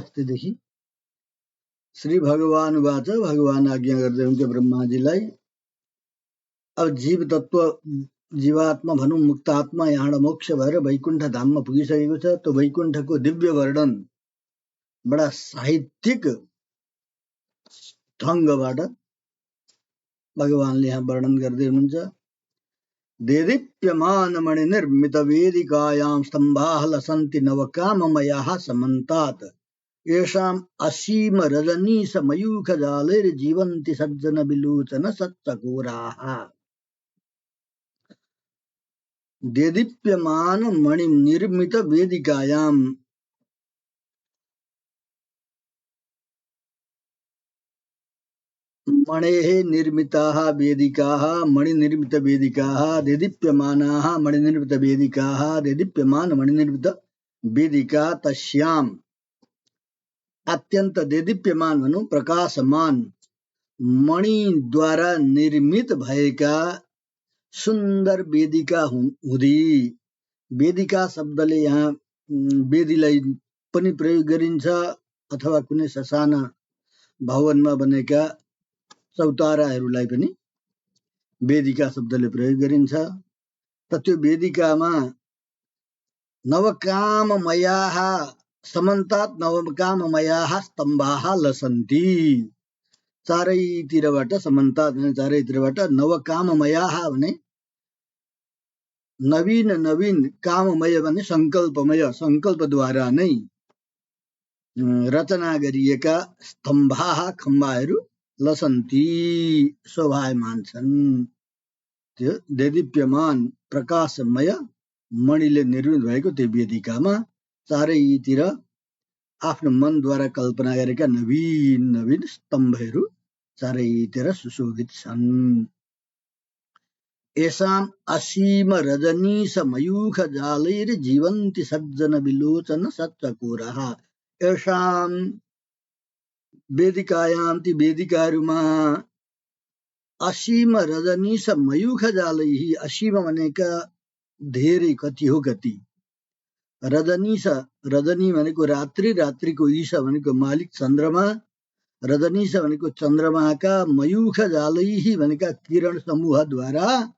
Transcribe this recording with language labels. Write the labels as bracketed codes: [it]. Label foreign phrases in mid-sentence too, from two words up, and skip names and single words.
[ne] अस्तिदेखि श्री भगवान वाच भगवान आज्ञा गर्दै हुन्थ्यो ब्रह्माजीलाई, अब जीव तत्व जीवात्मा भनौँ मुक्तात्मा यहाँ मोक्ष भएर वैकुण्ठ धाममा पुगिसकेको छ। त्यो वैकुण्ठको दिव्य वर्णन बडा साहित्यिक ढङ्गबाट भगवानले यहाँ वर्णन गर्दै हुनुहुन्छ। [sa] देदीप्यमान मणिनिर्मित वेदिकायां स्तम्भाः लसन्ति नवकाममयाः समन्तात् येषाम् असीम रजनीश मयूखजालैर्जीवन्ति सज्जन विलोचन सच्चकोराः। देदीप्यमान मणिनिर्मित वेदिकायां मणेः निर्मिताः वेदिकाः मणिनिर्मित वेदिकाः देदीप्यमानाः मणिनिर्मित वेदिकाः देदीप्यमान मणिनिर्मित वेदिका तस्याम् [ne] अत्यन्त देदीप्यमान भनौँ प्रकाशमान मणिद्वारा निर्मित भएका सुन्दर वेदिका हुँदी। वेदिका शब्दले यहाँ वेदीलाई पनि प्रयोग गरिन्छ अथवा कुनै ससाना भवनमा बनेका चौताराहरूलाई पनि वेदिका शब्दले प्रयोग गरिन्छ। त त्यो वेदिकामा [sa] नवकाममयाः समन्तात् नवकाममयाः स्तम्भाः लसन्ति। [ne] चारैतिरबाट समन्तात् भने चारैतिरबाट नवकाममयाः भने नवीन नवीन काममय भने संकल्पमय संकल्पद्वारा नै रचना गरिएका स्तम्भाः खम्बाहरू लसन्ती शोभायमान छन्। त्यो देदीप्यमान प्रकाशमय मणिले निर्मित भएको त्यो वेदिकामा चारैतिर आफ्नो मनद्वारा कल्पना गरेका नवीन नवीन स्तम्भहरू चारैतिर सुशोभित छन्। [sa] येषाम् असीम रजनीश मयूख जालैर्जीवन्ति सज्जन विलोचन सच्चकोराः। येषाम् वेदिकायां [ne] ती वेदिकाहरूमा [sa] असीम रजनीश मयूख जालैः [ne] असीम भनेका धेरै कति हो गति रजनीश रजनी भनेको रात्रि रात्रिको ईश भनेको मालिक चन्द्रमा रजनीश भनेको चन्द्रमाका [sa] मयूख जालैः [ne] भनेका किरण समूहद्वारा